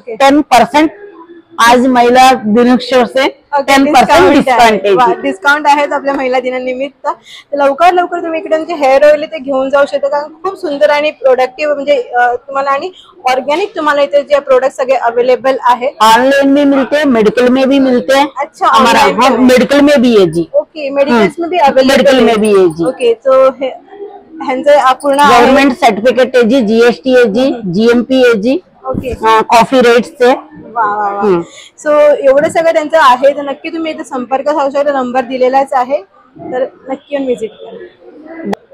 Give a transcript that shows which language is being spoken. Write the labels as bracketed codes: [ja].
[mr] 10% आज महिला दिनोत्सव से 10% डिस्काउंट आहे। डिस्काउंट आहे आपल्या महिला दिनानिमित्त। तर लवकर तुम्ही इकडे जे हेअर ऑइल ते घेऊन जाऊ शकता, कारण खूप सुंदर आणि प्रोडक्टिव्ह म्हणजे तुम्हाला आणि ऑर्गेनिक तुम्हाला इथे जे प्रोडक्ट सगळे अवेलेबल आहे। [hi] ऑनलाइन में मिलते हैं, मेडिकल में भी मिलते हैं। अच्छा, हमारा मेडिकल में भी है जी। ओके, मेडिकल्स में भी अवेलेबल, मेडिकल में भी है जी। [mr] ओके, तो ह्यांचं पूर्ण [hi] गवर्नमेंट सर्टिफिकेट है जी, GST है जी, GMP है जी। Okay [mr] coffee रेट्सचे. वा वा वा. सो एवढं सगळं त्यांचं आहे, तर नक्की तुम्ही इथे संपर्क साधू शकता. नंबर दिलेलाच आहे, तर नक्की येऊन व्हिजिट करा.